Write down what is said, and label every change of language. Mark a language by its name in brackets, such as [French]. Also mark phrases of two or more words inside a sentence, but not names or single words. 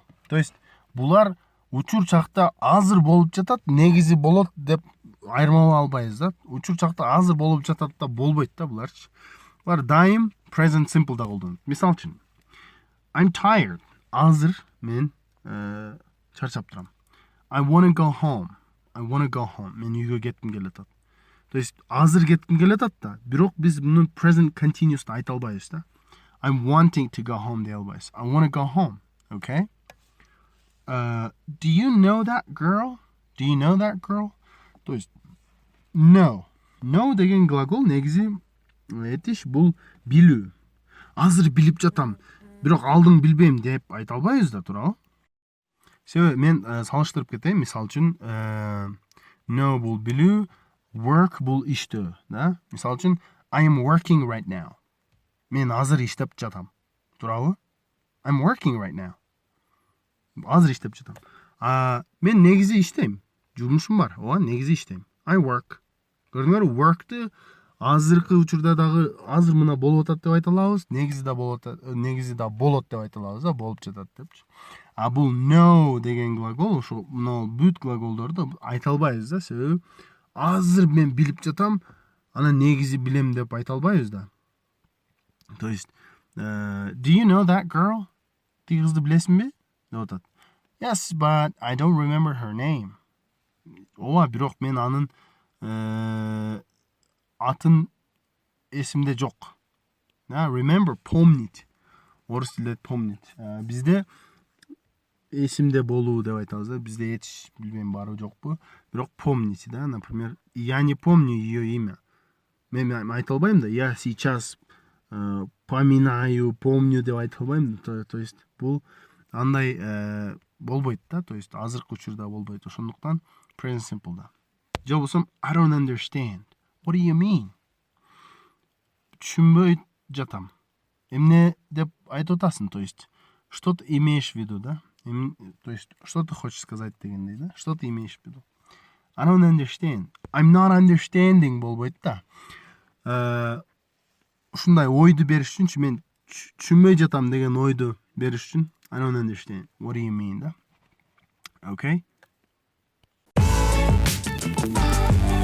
[Russian] То есть [Kyrgyz] булар учур чакта азыр болуп жатат, негизи болот деп айырмалай албайбыз да. Учур чакта азыр болуп жатат да болбойт да буларчы. Булар дайым [English] present simple [Kyrgyz] да колдонот. Мисал үчүн [English] I'm tired. [Kyrgyz] Азыр мен чарчап турам. [English] I want to go home. I want to go home. [Kyrgyz] Мен үйгө кетким келет. [Russian] То есть [Kyrgyz] азыр кетким келет да. Бирок биз муну [English] present continuous [Kyrgyz] да айта албайбыз да. [English] I'm wanting to go home [Kyrgyz] дей албайбыз. [English] I want to go home. Okay? Do you know that girl? Do you know that girl? [Russian] То есть [Kyrgyz] know. Know деген глагол негизи этиш бул билүү. Азыр билип жатам. Бирок алдың билбейм деп айта албайбыз да, туурабы? Себеби мен салыштырып кетейин. Мисал үчүн know бул билүү, work бул иштөө, да? Мисал үчүн [English] I am working right now. [Kyrgyz] Мен азыр иштеп жатам. Туурабы? [English] I'm working right now. [Kyrgyz] Азыр иштеп жатам. Мен негизи иштейм. Жумушум бар. Ооба, негизи иштейм. [English] I work. [Kyrgyz] Көрдүңөрбү? Work'ты азыркы учурда дагы азыр мына болуп атат деп айта алабыз. Негизи да болот деп айта алабыз, да, болуп жатат депчи. А бул know деген глагол, ошо мына бүт глаголдорду айта албайбыз да, себеби азыр мен билип жатам, анан негизи билем деп айта албайбыз да. [Russian] То есть [English] do you know that girl? [Kyrgyz] Тиги кызды билесиңби? Деп атат. [English] Yes, but I don't remember her name. [Kyrgyz] Ооба, бирок мен анын атын эсимде жок. Remember, помнить. Орус тилинде помнить. Бизде эсимде болуу деп айтабыз да. Бизде эч билбейм бары жокпу. Бирок помнить, да. [Russian] Например, я не помню ее имя. [Kyrgyz] Мен айта албайм да. [Russian] Я сейчас поминаю, помню [Kyrgyz] деп айта албайм. [Russian] То есть [Kyrgyz] бул андай болбойт да. [Russian] То есть [Kyrgyz] азыркы учурда болбойт. Ошондуктан [English] present simple [Kyrgyz] да. Же болсом [English] I don't understand. What do you mean? [Kyrgyz] Түшүнбөй жатам. Эмне деп айтып атасың, [Russian] то есть что ты имеешь в виду, да? То есть что ты хочешь сказать [Kyrgyz] дегендей, да? [Russian] Что ты имеешь в виду? [English] I don't understand. I'm not understanding [Kyrgyz] болбойт да. Ушундай ойду бериш үчүнчү мен түшүнбөй жатам деген ойду бериш үчүн [English] I don't understand. What do you mean, [Kyrgyz] да? [English] Okay?